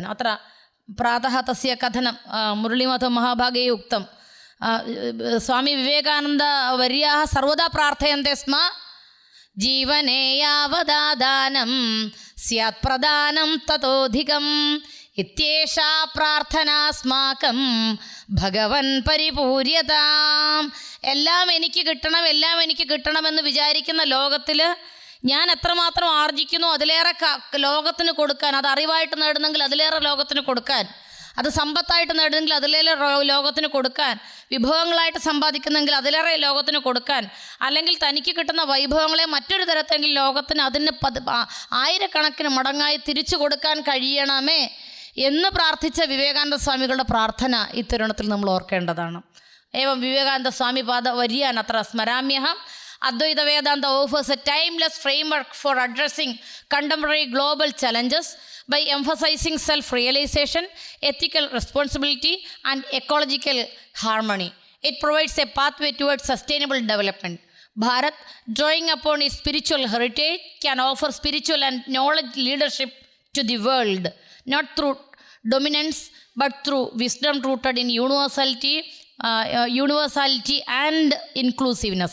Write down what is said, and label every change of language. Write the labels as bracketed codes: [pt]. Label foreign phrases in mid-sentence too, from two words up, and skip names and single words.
[sa] अत्र प्रातः तस्य कथनं मुरळीमाधव महाभागे उक्तं. स्वामी विवेकानन्दवर्याः सर्वदा प्रार्थयन्ते स्म, जीवने यावदादानं स्यात् प्रदानं ततोऽधिकम् इत्येषा प्रार्थनास्माकं ഭഗവൻ പരിപൂര്യതാം. [ml] എല്ലാം എനിക്ക് കിട്ടണമെന്ന് വിചാരിക്കുന്ന ലോകത്തിൽ ഞാൻ എത്രമാത്രം ആർജിക്കുന്നു അതിലേറെ ലോകത്തിന് കൊടുക്കാൻ. അത് അറിവായിട്ട് നേടുന്നെങ്കിൽ അതിലേറെ ലോകത്തിന് കൊടുക്കാൻ, അത് സമ്പത്തായിട്ട് നേടുന്നെങ്കിൽ അതിലേറെ ലോകത്തിന് കൊടുക്കാൻ, വിഭവങ്ങളായിട്ട് സമ്പാദിക്കുന്നെങ്കിൽ അതിലേറെ ലോകത്തിന് കൊടുക്കാൻ, അല്ലെങ്കിൽ തനിക്ക് കിട്ടുന്ന വൈഭവങ്ങളെ മറ്റൊരു തരത്തെങ്കിലും ലോകത്തിന് അതിന് ആയിരക്കണക്കിന് മടങ്ങായി തിരിച്ചു കൊടുക്കാൻ കഴിയണമേ എന്ന് പ്രാർത്ഥിച്ച വിവേകാനന്ദ സ്വാമികളുടെ പ്രാർത്ഥന ഈ തരുണത്തിൽ നമ്മൾ ഓർക്കേണ്ടതാണ്. [sa] ഏവം വിവേകാനന്ദ സ്വാമി പാദ വര്യാൻ അത്ര സ്മരാമ്യഹം. [en] Advaita Vedanta offers a timeless framework for addressing contemporary global challenges by emphasizing self-realization, ethical responsibility, and ecological harmony. It provides a pathway towards sustainable development. Bharat, drawing upon its spiritual heritage, can offer spiritual and knowledge leadership to the world, not through dominance, but through wisdom rooted in universality and inclusiveness.